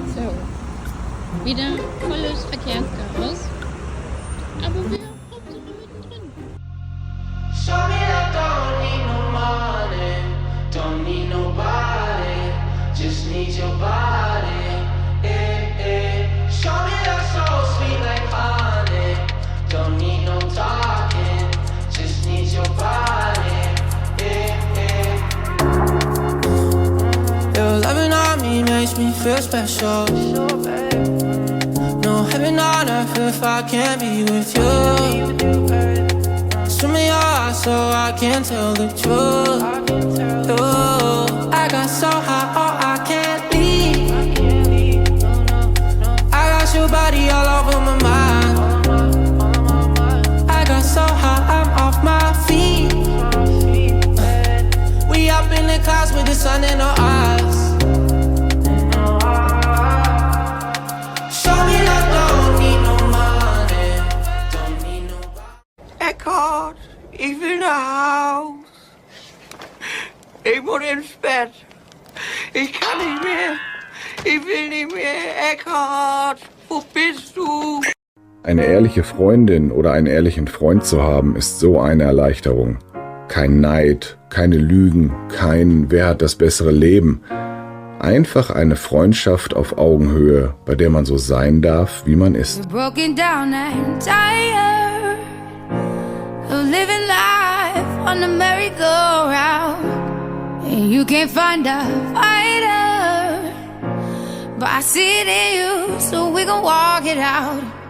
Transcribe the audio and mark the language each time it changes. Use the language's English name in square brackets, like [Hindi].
[German] So, wieder volles Verkehrschaos, aber wir Hauptsache mittendrin. [English] Show me that don't need no money, don't need nobody, just need your body. Show me that so sweet like honey, don't need no talking, just need your body. Your loving on me makes me feel special. No heaven on earth if I can't be with you. Swim in your eyes so I can tell the truth. I got so high, oh I can't leave. I got your body all over my mind. I got so high, I'm off my feet. We up in the clouds with the sun in our eyes. Show me that don't need no money, don't need nobody. [German] Eckhart, ich will nach Haus. Ich muss ins Bett. Ich kann nicht mehr. Ich will nicht mehr. Eckhart, wo bist du? Eine ehrliche Freundin oder einen ehrlichen Freund zu haben, ist so eine Erleichterung. Kein Neid, keine Lügen, kein Wer hat das bessere Leben. Einfach eine Freundschaft auf Augenhöhe, bei der man so sein darf, wie man ist. [English] Broken down and tired of living life on the merry-go-round, and you can't find a fighter, but I see it in you, so we gon' walk it out.